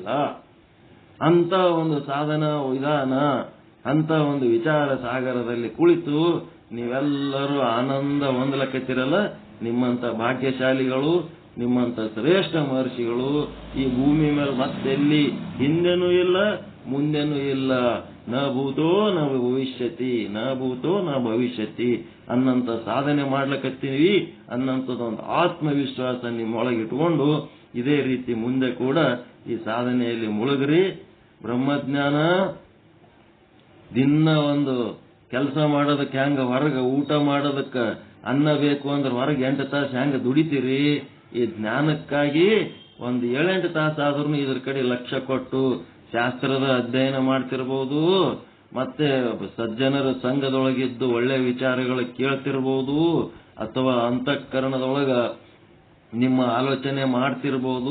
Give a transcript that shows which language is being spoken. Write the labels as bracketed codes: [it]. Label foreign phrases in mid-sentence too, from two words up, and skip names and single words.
[kn] ಅಂತ ಒಂದು ಸಾಧನಾ ವಿಧಾನ, ಅಂತ ಒಂದು ವಿಚಾರ ಸಾಗರದಲ್ಲಿ ಕುಳಿತು ನೀವೆಲ್ಲರೂ ಆನಂದ ಹೊಂದಲಕತ್ತಿರಲ್ಲ. ನಿಮ್ಮಂತ ಭಾಗ್ಯಶಾಲಿಗಳು, ನಿಮ್ಮಂತ ಶ್ರೇಷ್ಠ ಮಹರ್ಷಿಗಳು ಈ ಭೂಮಿ ಮೇಲೆ ಮತ್ತೆಲ್ಲಿ ಹಿಂದೆನೂ ಇಲ್ಲ ಮುಂದೆನೂ ಇಲ್ಲ. [sa] ನ ಭೂತೋ ನ ಭವಿಷ್ಯತಿ, ನ ಭೂತೋ ನ ಭವಿಷ್ಯತಿ [kn] ಅನ್ನಂತ ಸಾಧನೆ ಮಾಡ್ಲಕತ್ತೀವಿ ಅನ್ನಂಥದ್ದೊಂದು ಆತ್ಮವಿಶ್ವಾಸ ನಿಮ್ಮೊಳಗಿಟ್ಕೊಂಡು ಇದೇ ರೀತಿ ಮುಂದೆ ಕೂಡ ಈ ಸಾಧನೆಯಲ್ಲಿ ಮುಳುಗ್ರಿ. ಬ್ರಹ್ಮಜ್ಞಾನ ದಿನ ಒಂದು ಕೆಲಸ ಮಾಡೋದಕ್ಕೆ ಹೆಂಗ ಹೊರಗೆ ಊಟ ಮಾಡೋದಕ್ಕೆ ಅನ್ನ ಬೇಕು ಅಂದ್ರೆ ಹೊರಗೆ 8 ತಾಸು ಹೆಂಗ ದುಡಿತೀರಿ, ಈ ಜ್ಞಾನಕ್ಕಾಗಿ ಒಂದು 7-8 ತಾಸು ಆದ್ರೂ ಇದ್ರ ಕಡೆ ಲಕ್ಷ್ಯ ಕೊಟ್ಟು ಶಾಸ್ತ್ರದ ಅಧ್ಯಯನ ಮಾಡ್ತಿರ್ಬೋದು, ಮತ್ತೆ ಸಜ್ಜನರ ಸಂಘದೊಳಗಿದ್ದು ಒಳ್ಳೆ ವಿಚಾರಗಳು ಕೇಳ್ತಿರ್ಬೋದು, ಅಥವಾ ಅಂತಃಕರಣದೊಳಗ ನಿಮ್ಮ ಆಲೋಚನೆ ಮಾಡ್ತಿರ್ಬೋದು.